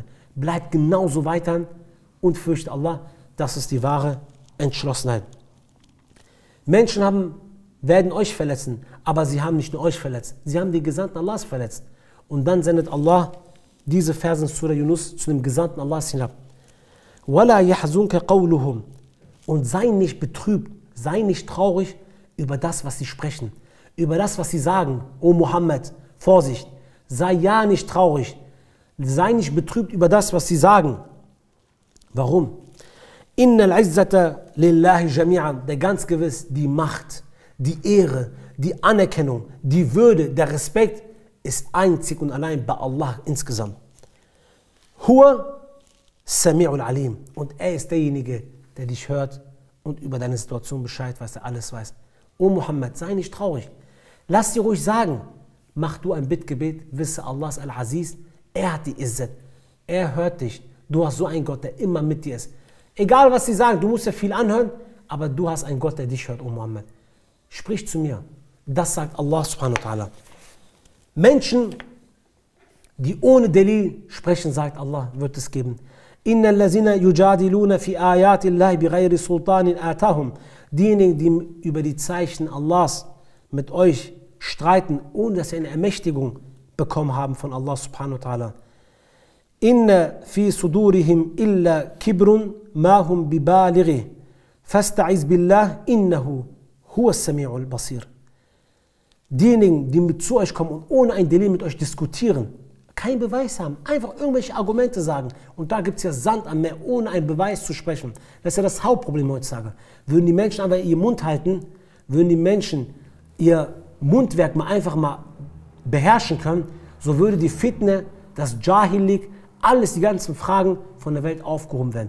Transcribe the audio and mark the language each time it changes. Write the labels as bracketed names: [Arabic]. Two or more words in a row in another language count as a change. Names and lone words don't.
[German] Bleibt genauso weiter und fürchtet Allah. Das ist die wahre Entschlossenheit. Menschen werden euch verletzen, aber sie haben nicht nur euch verletzt, sie haben die Gesandten Allahs verletzt. Und dann sendet Allah diese Verse in Surah Yunus zu dem Gesandten Allahs hinab. [Arabic] وَلَا يَحْزُنْكَ قَوْلُهُمْ. [German] Und sei nicht betrübt, sei nicht traurig über das, was sie sprechen, über das, was sie sagen. O Muhammad, Vorsicht, sei ja nicht traurig, sei nicht betrübt über das, was sie sagen. Warum? [Arabic] إِنَّ الْعِزَّةَ لِلَّهِ جَمِيعًا. [German] Der ganz gewiss, die Macht, die Ehre, die Anerkennung, die Würde, der Respekt ist einzig und allein bei Allah insgesamt. [Arabic] هو سميع عليم. [German] Und er ist derjenige, der dich hört und über deine Situation Bescheid weiß, der alles weiß. O Muhammad, sei nicht traurig. Lass dir ruhig sagen, mach du ein Bittgebet, wisse Allah ist Al-Aziz, er hat die Izzat, er hört dich. Du hast so einen Gott, der immer mit dir ist. Egal was sie sagen, du musst ja viel anhören, aber du hast einen Gott, der dich hört, O Muhammad. Sprich zu mir. Das sagt Allah [Arabic] سبحانه وتعالى. [German] Menschen, die ohne Delil sprechen, sagt Allah, wird es geben. [Arabic] إن الذين يجادلون في آيات الله بغير سلطان أتاهم. [German] Diejenigen, die über die Zeichen Allahs mit euch streiten, ohne dass ihr eine Ermächtigung bekommen haben von Allah [Arabic] سبحانه وتعالى. إن في صدورهم إلا كبر ما هم ببالغيه فاستعذ بالله إنه هو السميع البصير. [German] Diejenigen, die mit zu euch kommen und ohne ein Delay mit euch diskutieren, keinen Beweis haben, einfach irgendwelche Argumente sagen, und da gibt es ja Sand am Meer, ohne einen Beweis zu sprechen. Das ist ja das Hauptproblem heutzutage. Würden die Menschen aber ihren Mund halten, würden die Menschen ihr Mundwerk einfach mal beherrschen können, so würde die Fitne, das Jahilik, alles, die ganzen Fragen von der Welt aufgehoben werden.